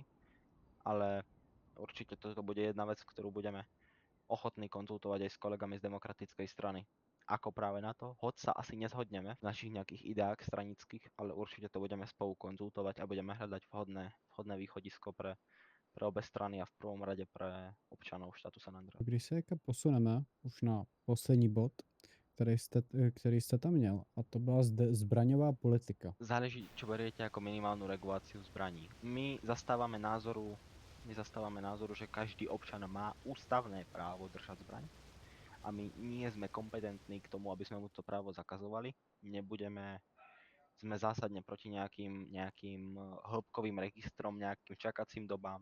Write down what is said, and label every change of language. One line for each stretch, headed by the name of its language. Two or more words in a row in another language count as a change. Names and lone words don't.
Slovak: Ale určite toto bude jedna vec, ktorú budeme ochotní konzultovať aj s kolegami z demokratickej strany. Ako práve na to, hoď sa asi nezhodneme v našich nejakých ideách stranických, ale určite to budeme spolu konzultovať a budeme hľadať vhodné východisko pre obe strany a v prvom rade pre občanov štátu San Andreas.
Czech: Když se posuneme už na poslední bod, který jste tam měl, a to byla zbraňová politika.
Slovak: Záleží, čo beriete ako minimálnu reguláciu zbraní. My zastávame názoru, že každý občan má ústavné právo držať zbraň. a my nie sme kompetentní k tomu, aby sme mu to právo zakazovali. Sme zásadne proti nejakým hĺbkovým registrom, nejakým čakacím dobám.